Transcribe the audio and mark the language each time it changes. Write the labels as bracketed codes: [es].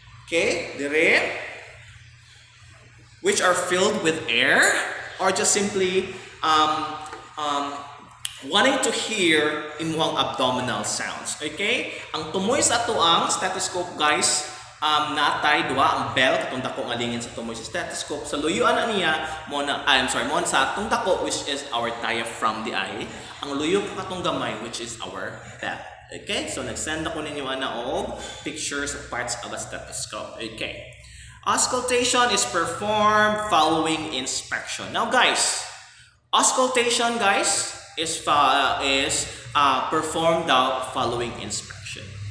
[en] Okay, dire, which are filled with air, or just simply wanting to hear [ceb] imong abdominal sounds. [en] Okay? [ceb] Ang tumoy sa ato ang stethoscope, guys, natay duha ang bell katong dako nga lingin sa tumoy sa stethoscope. Sa luyuan na niya mo sa atong dako, [en] which is our diaphragm [ceb] di ay. Ang luyo pa katong gamay, [en] which is our bell. Okay, so nag-send ako ninyo og pictures of parts of a stethoscope. Okay. Auscultation is performed following inspection. Now guys, auscultation, guys, is performed out following inspection.